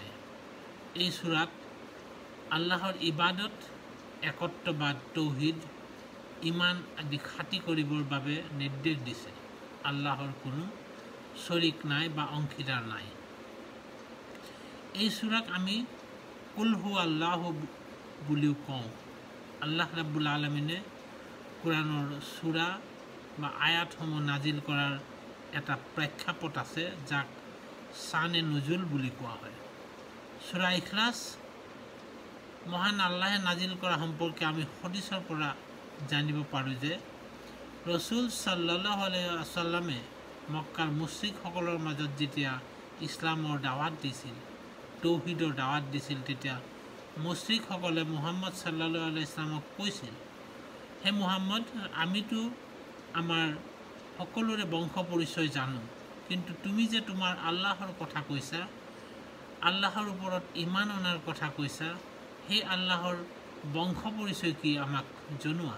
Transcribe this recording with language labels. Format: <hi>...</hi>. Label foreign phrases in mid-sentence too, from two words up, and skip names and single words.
<as>এই চূৰাত আল্লাহৰ ইবাদত, একত্ববাদ, তৌহিদ, ইমান আদি খাটি কৰিবৰ বাবে নিৰ্দেশ দিছে। আল্লাহৰ কোনো শৰীক নাই বা অংশীদাৰ নাই। এই চূৰাক আমি</as> <ar>قل هو الله</ar> <as>বুলিও কওঁ। আল্লাহ ৰাব্বুল আলামিনে কোৰাণৰ চূৰা বা আয়াতসমূহ নাজিল কৰাৰ এটা প্ৰেক্ষাপট আছে, যাক শানে নুজুল বুলি কোৱা হয়। চূৰা ইখলাছ মহান আল্লাহে নাজিল কৰা সম্পৰ্কে আমি হদিছৰ পৰা জানিব পাৰোঁ যে ৰসুল সাল্লাল্লাহু</as> <ar>عليه وسلم</ar> <as>মক্কাৰ মুশ্ৰিকসকলৰ মাজত যেতিয়া ইছলামৰ দাৱাত দিছিল, তৌহিদৰ দাৱাত দিছিল, তেতিয়া মুশ্ৰিকসকলে মুহাম্মদ</as> <ar>صلى الله عليه وسلم</ar> <as>কৈছিল, হে মুহাম্মদ, আমিতো আমাৰ সকলোৰে বংশ পৰিচয় জানো, কিন্তু তুমি যে তোমাৰ আল্লাহৰ কথা কৈছা, আল্লাহৰ ওপৰত ইমান অনাৰ কথা কৈছা, সেই আল্লাহৰ বংশ পৰিচয় কি আমাক জনোৱা।</as>